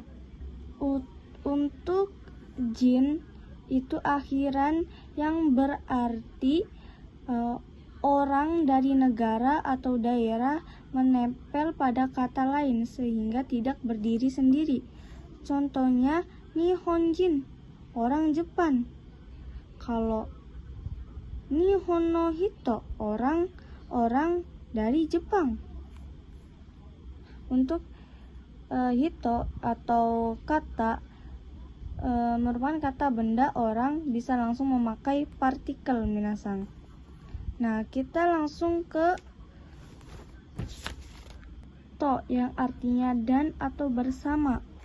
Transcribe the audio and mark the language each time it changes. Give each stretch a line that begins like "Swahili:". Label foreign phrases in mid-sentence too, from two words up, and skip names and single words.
Indonesian: Untuk jin itu akhiran yang berarti orang dari negara atau daerah menempel pada kata lain sehingga tidak berdiri sendiri. Contohnya Nihonjin, orang Jepang.
Japanese: Kalau 日本の人,
Indonesian: orang dari Jepang. Untuk hito atau kata merupakan kata benda, orang bisa langsung memakai partikel minasan. Nah, kita langsung ke to yang artinya dan atau bersama.